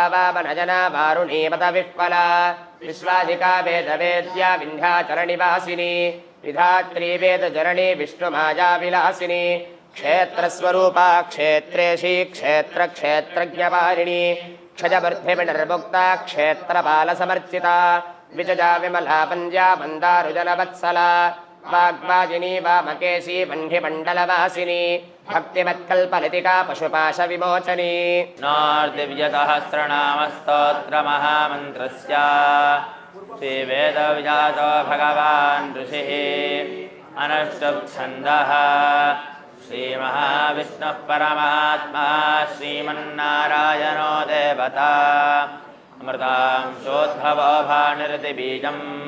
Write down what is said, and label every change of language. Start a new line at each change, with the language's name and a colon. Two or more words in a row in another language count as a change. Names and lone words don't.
Sanskrit: వామనజనా వారుణీమత విహ్వలా విశ్వాధికా వేద వేద్యా వింధ్యాచల నివాసిని విధాత్రీ వేద జరణి విష్ణుమాయా విలాసిని క్షేత్రస్వరూపా క్షేత్రేషి క్షేత్ర క్షేత్రజ్ఞపారిణి క్షజమర్ధివినిర్ముక్తా క్షేత్రపాల సమర్చిత విజజా విమలా పంజా మందారుజనవత్సలా వాగ్వాజినీ వామకేశీ వహ్నిమండలవాసిని భక్తిమత్కల్పలతికా పశుపాశ విమోచని नार्दिव्यतहस्रनामस्तोत्रमहामन्त्रस्य श्रीवेदव्यासो भगवान् ऋषिः अनुष्टुप्छन्दः श्रीमहाविष्णुः परमात्मा श्रीमन्नारायणो देवता अमृतांशोद्भवो भानिरतिबीजम्